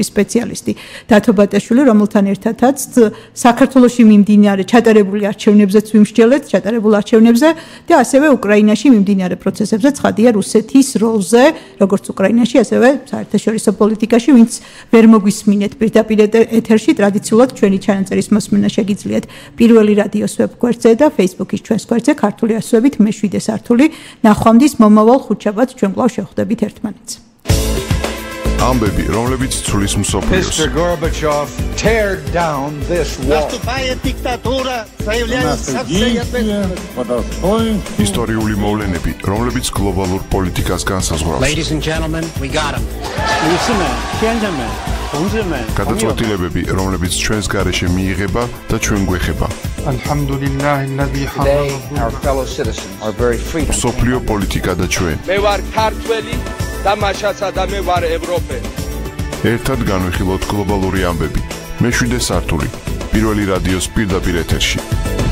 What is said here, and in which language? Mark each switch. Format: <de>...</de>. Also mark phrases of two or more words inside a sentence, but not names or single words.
<ka>სპეციალისტი დავით ბატაშვილი, რომელთან ერთადაც საქართველოში მიმდინარე ჩატარებული არჩევნებზეც ვიმსჯელეთ, ჩატარებულ არჩევნებზე და ასევე უკრაინაში მიმდინარე პროცესებზე ცხადია რუსეთის როლზე, როგორც უკრაინაში, ასევე საერთაშორისო პოლიტიკაში, ვინც ვერ მოგვისმინეთ პირდაპირ ეთერში, ტრადიციულად ჩვენი ჩანაწერის მოსმენა შეგიძლიათ პირველი რადიოს ვებგვერდზე და Facebook-ის ჩვენს გვერდზე ქართული ასოებით მეშვიდე სართული. ნახვამდის მომავალ ხუთშაბათს ჩვენ კვლავ შევხვდებით ერთმანეთს. ამბები, რომლებიც ცulis მსოფლიოს.</ka> <en>Mr. Gorbachev, tear down this wall.</en> <ru>Наступает диктатура, заявляется</ru> <ka>ისტორიული მოვლენები, რომლებიც გლობალურ პოლიტიკას განსაზღვრავს.</ka> <en>Ladies and gentlemen, we got him.</en> <ka>გადაწყვეტილებები, რომლებიც ჩვენს გარეშე მიიღება და ჩვენ გვეხება.</ka> <en>Today, our fellow citizens are very free.</en> <ka>მსოფლიო პოლიტიკა და ჩვენ. მე ვარ ქართველი და მაშაცა და მე ვარ ევროპელი. ერთად განვიხილოთ გლობალური ამბები. მეშვიდე სართული. პირველი რადიოს პირდაპირ ეთერში.</ka>